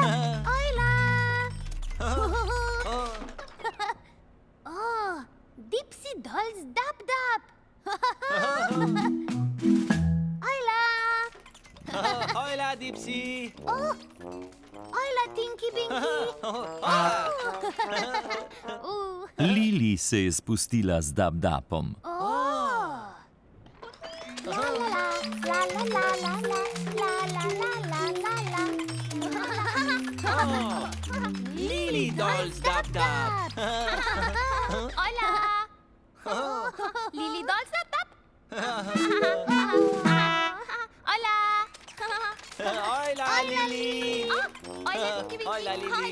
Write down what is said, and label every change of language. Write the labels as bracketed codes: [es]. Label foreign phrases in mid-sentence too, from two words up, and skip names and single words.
[sl] Dipsy dolls Dab-Dab. Ojla! Ojla, Dipsy! Ojla, Tinky Binky. Lili se je spustila z Dab-Dabom. La la la, la la la la la, la la la la la la. Lili, dol z Dab-Dab! Ojla! Lili dolls Dab-Dab. Ojla! Ojla, Lili! Ojla, Tinky Binky. Ojla, Lili!